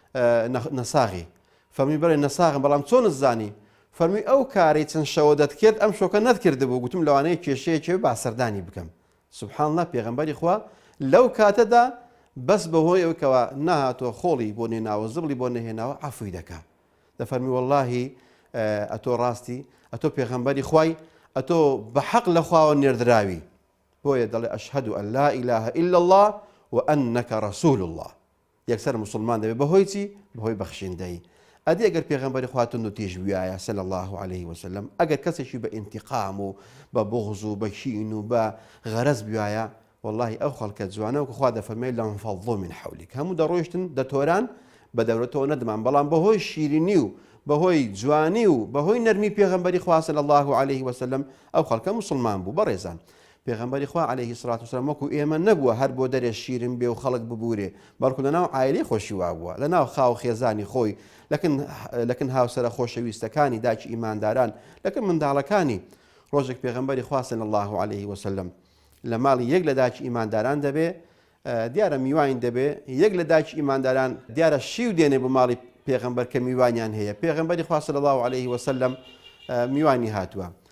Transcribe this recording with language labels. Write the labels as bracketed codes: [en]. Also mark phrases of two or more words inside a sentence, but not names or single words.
[ckb] نەساغی فەرمووی بەڵێ نەساغم بەڵام چۆن زانی فەرمووی ئەو کاری چەند شەوە دەتکرد ئەم شۆکە نەتکردبوو گوتم لەوانەیە کێشەیەکی با سەردانی بکەم [ar] سوبحان الله [ckb] پێغەمبەری خوا لەو کاتەدا بەس بەهۆی ئەو کەوا نەهاتۆ خۆڵی بۆ نێناوە زبڵی بۆ نەهێناوە عەفوی دەکا دەفەرمی واللهی ئەتۆ ڕاستی ئەتۆ پێغەمبەری خوای ئەتۆ بە حەق لە خواوە نێردراوی بۆیە دەڵێ [ar] ئەشهەدو ئەن لا ئیلاهە ئیلا الله وأنك رسول الله [ckb] یەکسەر مسلمان دەبێت بەهۆی چی بەهۆی بەخشیندەی ئەدی ئەگەر پێغەمبەری خواتون و تێژ وایە [ar] صلی الله عليه وسلم [ckb] ئەگەر کەسێکی بە ئینتیقام و بە بغض و بە کین و بە غەرەز بیایە والله ئەو خەڵکە جوانە و خوا دەفەرمێ [ar] لەنفەضوا من حولك [ckb] هەموو دەڕۆیشتن دەتۆران بە دەورەتەوە نەدەمان بەڵام بەهۆی شیرینی و بەهۆی جوانی و بەهۆی نەرمی پێغەمبەری خوا [ar] صلی الله عليه وسلم [ckb] ئەو خەڵکە مسلمان بوو بەڕێزان پێغەمبەری خوا [ar] عليه الصلاة والسلام [ckb] وەکو ئێمە نەبووە هەر بۆ دەرێ شیرین بێ و خەڵک ببوورێ بەڵکو لەناو عایلەی خۆشی وا بووە لەناو خاو خێزانی خۆی لەکن هاوسەرە خۆشەویستەکانی داچی ئیمانداران لەکن منداڵەکانی ڕۆژێک پێغەمبەری خوا [ar] صلی الله عليه وسلم [ckb] لە ماڵی یەک لە داچی ئیمانداران دەبێ دیارە میوان دەبێ یەک لە داچی ئیمانداران دیارە شیو دێنێ بۆ ماڵی پێغەمبەر کە میوانیان هەیە پێغەمبەری خوا [ar] صلی الله عليه وسلم [ckb] میوانی هاتووە